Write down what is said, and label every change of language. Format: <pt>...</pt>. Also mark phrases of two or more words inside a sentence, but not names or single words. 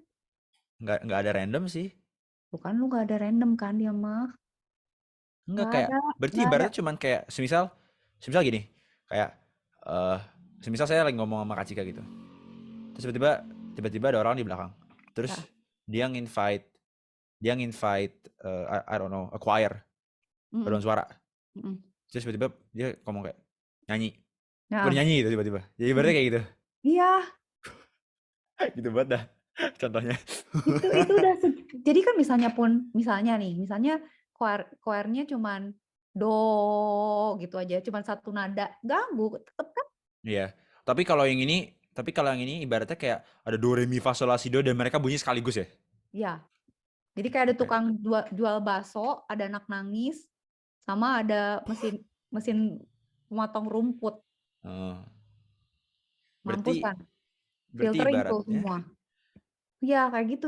<id>Nggak ada random sih. Bukan lu nggak ada random kan dia mah? Nggak Nggak kayak, ada, berarti nggak ada. ibaratnya cuman kayak, semisal gini, kayak, semisal saya lagi ngomong sama Kak Cika gitu. Terus tiba-tiba ada orang di belakang. Terus Ah. dia nginvite,</id> <en>I don't know, a choir,</en> <id>paduan suara. Terus tiba-tiba dia ngomong kayak nyanyi, Nah, bernyanyi gitu tiba-tiba. Jadi ibaratnya kayak gitu. iya, Gitu banget dah contohnya. itu udah jadi kan misalnya choirnya cuman do gitu aja, cuman satu nada, ganggu tetep kan? Iya. Tapi kalau yang ini ibaratnya kayak ada do re mi fa sol la si do dan mereka bunyi sekaligus ya. Iya. Jadi kayak ada Oke. tukang jual bakso, ada anak nangis, sama ada mesin memotong rumput. Mampus Berarti kan? Filtering tuh ibaratnya. semua. Iya, kayak gitu.</id>